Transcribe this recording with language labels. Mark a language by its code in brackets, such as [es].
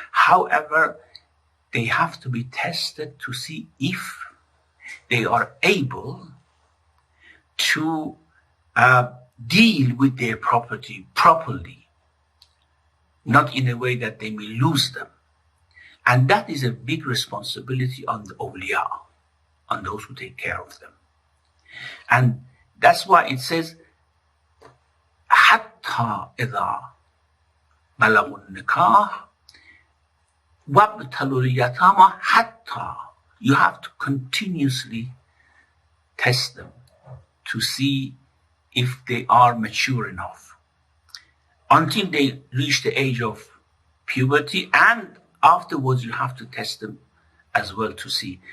[en] However, they have to be tested to see if they are able to deal with their property properly, not in a way that they may lose them. And that is a big responsibility on the awliya, on those who take care of them. And that's why it says, [ar] حَتَّى إِذَا بَلَغُوا النِّكَاحَ وَابْتَلُوا الْيَتَامَى حَتَّى. [en] You have to continuously test them to see if they are mature enough, until they reach the age of puberty, and afterwards you have to test them as well to see.